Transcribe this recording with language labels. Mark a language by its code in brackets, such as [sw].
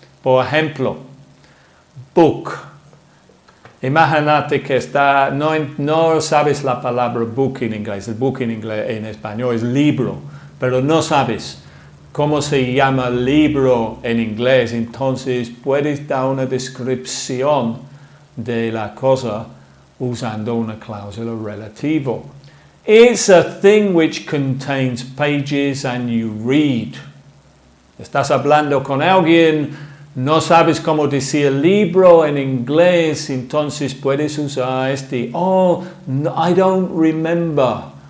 [es] Por ejemplo, book. Imagínate que no sabes la palabra book en inglés. El book en inglés, en español es libro, pero no sabes cómo se llama libro en inglés. Entonces puedes dar una descripción de la cosa usando una cláusula relativa. [en] It's a thing which contains pages and you read. [es] Estás hablando con alguien, no sabes cómo decir libro en inglés, entonces puedes usar no, [en] I don't remember.